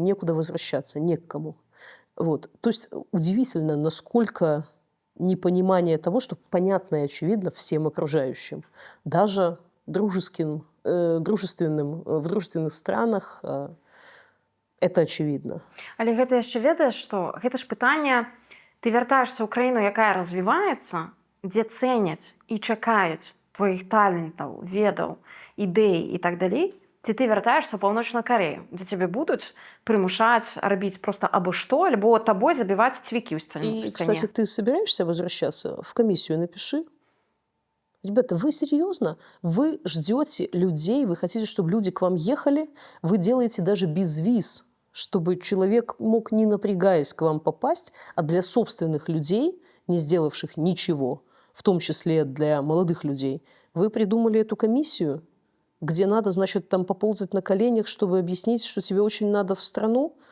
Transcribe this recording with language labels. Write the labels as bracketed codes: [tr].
[ru] Некуда возвращаться, не к кому. Вот. То есть удивительно, насколько непонимание того, что понятно и очевидно всем окружающим. Даже дружественным, в дружественных странах это очевидно. [be] Але гэта яшчэ ведаеш, што гэта ж пытанне, ты вяртаешся ў краіну, якая развіваецца, дзе цэняць і чакаюць тваіх талентаў, ведаў, ідэй і так далей, ці ты вяртаешься ў Паўночную Карею, дзе цябе будуць прымушаць рабіць просто абы што, альбо табой забіваць цвікі ў сцяне. [ru] И, кстати, ты собираешься возвращаться? В комиссию напиши. Ребята, вы серьезно? Вы ждете людей, вы хотите, чтобы люди к вам ехали, вы делаете даже без виз, чтобы человек мог, не напрягаясь, к вам попасть, а для собственных людей, не сделавших ничего, в том числе для молодых людей, вы придумали эту комиссию, где надо, значит, там поползать на коленях, чтобы объяснить, что тебе очень надо в страну.